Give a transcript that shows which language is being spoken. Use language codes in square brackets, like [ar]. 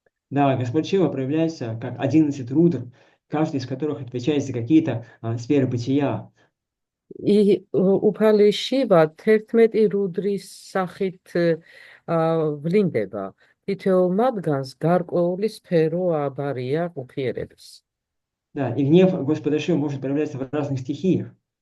[ru] Да, Господь Шива проявляется как 11 рудр, каждый из которых отвечает за какие-то сферы бытия. [ka] უფალი შივა 11 რუდრის სახით ვლინდება. თითოეულ მათგანს გარკვეული სფერო აბარია უხიერების. [ru] Да, и гнев Господа Шивы может проявляться в разных стихиях.